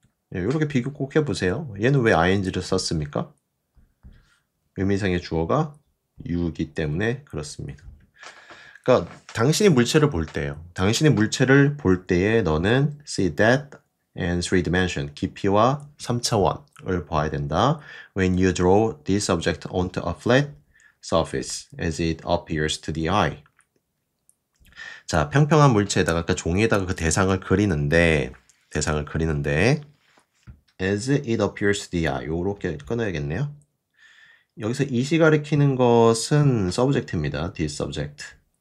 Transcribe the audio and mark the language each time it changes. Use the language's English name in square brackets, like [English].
[Korean] 이렇게 비교 꼭 해보세요. 얘는 왜 ing를 썼습니까? 의미상의 주어가 you이기 때문에 그렇습니다. 그러니까 당신이 물체를 볼 때예요. 당신이 물체를 볼 때에 너는 [English] see that and three dimension, [Korean] 깊이와 3차원을 봐야 된다. [English] When you draw this object onto a flat surface as it appears to the eye. [Korean] 자, 평평한 물체에다가 그러니까 종이에다가 그 대상을 그리는데 [English] as it appears to the eye. [Korean] 요렇게 끊어야겠네요. 여기서 it이 가리키는 것은 subject입니다. [English] this subject.